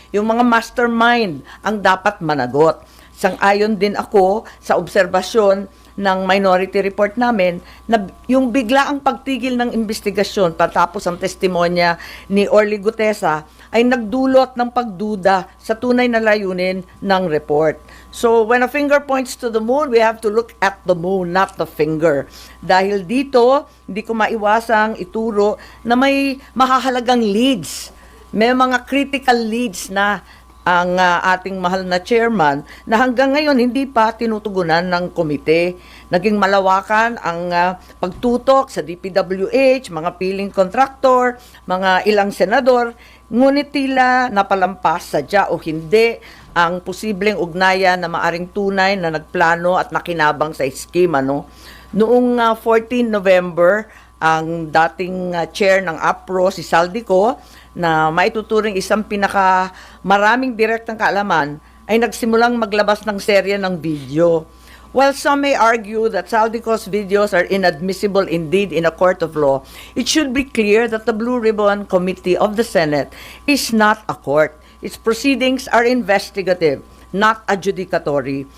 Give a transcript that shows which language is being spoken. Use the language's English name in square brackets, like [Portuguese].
[Filipino] Yung mga mastermind ang dapat managot. Sang-ayon din ako sa obserbasyon ng minority report namin na yung biglaang pagtigil ng investigasyon patapos ang testimonya ni Orly Gutesa ay nagdulot ng pagduda sa tunay na layunin ng report. [English] So when a finger points to the moon, we have to look at the moon, not the finger. [Filipino] Dahil dito, hindi ko maiwasang ituro na may mahahalagang leads. May mga critical leads na ang ating mahal na chairman na hanggang ngayon hindi pa tinutugunan ng komite. Naging malawakan ang pagtutok sa DPWH, mga piling kontraktor, mga ilang senador, ngunit tila napalampas sadya o hindi ang posibleng ugnayan na maaring tunay na nagplano at nakinabang sa eskema. Noong 14 November, ang dating chair ng APRO, si Saldico, na maituturing isang maraming direktang kaalaman, ay nagsimulang maglabas ng serye ng video. [English] While some may argue that Saldico's videos are inadmissible indeed in a court of law, it should be clear that the Blue Ribbon Committee of the Senate is not a court. Its proceedings are investigative, not adjudicatory.